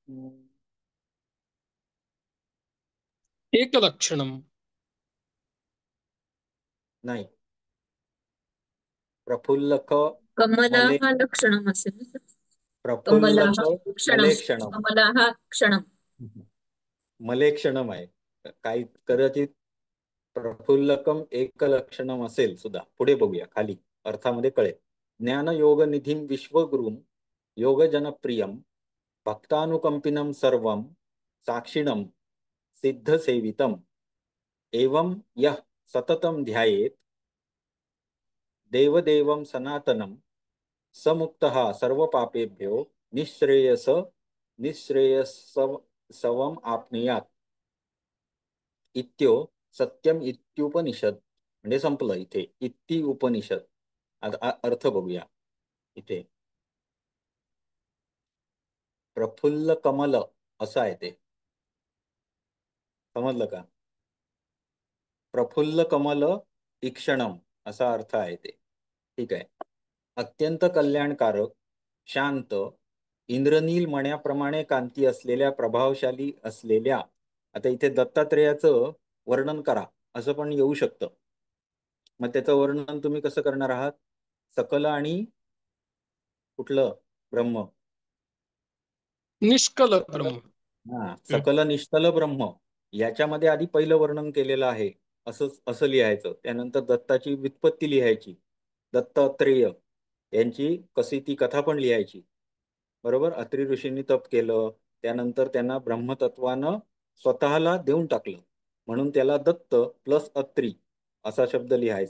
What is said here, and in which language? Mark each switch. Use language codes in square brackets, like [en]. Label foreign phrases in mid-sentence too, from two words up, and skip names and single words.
[mr] एकलक्षणम. नाही, प्रफुल्लक मले [sa] कमलाः लक्षणम् असेल. कमलाः [mr] प्रफुल्लक क्षणम. मलेक्षणम. [sa] कमलाः क्षणम. [mr] मलेक्षणम आहे काही, कदाचित [sa] प्रफुल्लकम एकलक्षणम [mr] असेल सुद्धा. पुढे बघूया, खाली अर्थामध्ये कळेल. [sa] ज्ञान योग निधीम विश्वगुरुम योगजनप्रियम भक्तानुकंपिनम सर्वम साक्षिणम सिद्धसेवितम एवं यः सततम ध्यायेत देवदेवम सनातनम समुक्तः सर्वपापेभ्यो निःश्रेयस निःश्रेयसवम आपनुयात इत्यो सत्यम इत्युपनिषद. [mr] म्हणजे संपलं इथे, [sa] इत्ती उपनिषद. [mr] आता अर्थ बघूया इथे. [sa] प्रफुल्ल कमल [mr] असं आहे ते, समजलं का? [sa] प्रफुल्ल कमल ईक्षणम [mr] असा अर्थ आहे ते. ठीक आहे. अत्यंत कल्याणकारक, शांत, इंद्रनील मण्याप्रमाणे कांती असलेल्या, प्रभावशाली असलेल्या. आता इथे दत्तात्रेयाचं वर्णन करा असं पण येऊ शकतं. मग त्याचं वर्णन तुम्ही कसं करणार आहात? सकल आणि कुठलं ब्रह्म? निष्कल सकल. ब्रह्म. हा, [sa] सकल निष्कल ब्रह्म [mr] याच्यामध्ये आधी पहिलं वर्णन केलेलं आहे, असं लिहायचं. त्यानंतर दत्ताची व्युत्पत्ती लिहायची, दत्तात्रेय यांची कशी ती कथा पण लिहायची. बरोबर. अत्री ऋषींनी तप केलं, त्यानंतर त्यांना ब्रह्मतत्वानं स्वतःला देऊन टाकलं, म्हणून त्याला दत्त प्लस अत्री असा शब्द लिहायचा.